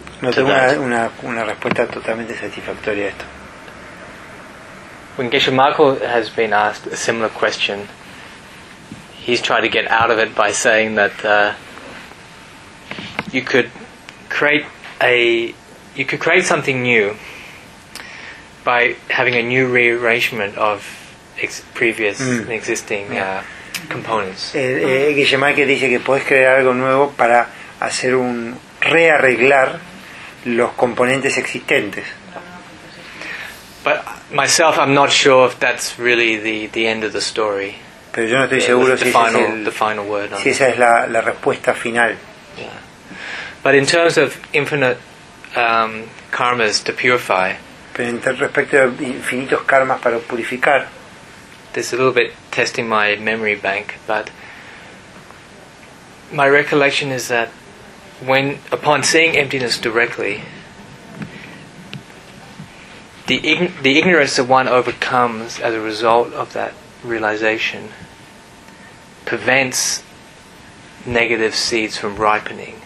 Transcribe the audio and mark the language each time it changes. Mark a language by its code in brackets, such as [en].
[es] No tengo una respuesta totalmente satisfactoria a esto. [en] When Geshe Markle has been asked a similar question, he's tried to get out of it by saying that you could create something new by having a new rearrangement of previous and existing components. [es] Geshe Markle dice que puedes crear algo nuevo para hacer un rearreglar los componentes existentes. [en] But myself, I'm not sure if that's really the end of the story. [es] Pero yo no estoy seguro si final, es el, [en] the final word [es] si esa es la respuesta final. [en] Yeah. But in terms of infinite karmas to purify, [es] pero en respecto a infinitos karmas para purificar, [en] this is a little bit testing my memory bank, but my recollection is that when upon seeing emptiness directly, the ignorance that one overcomes as a result of that realization prevents negative seeds from ripening.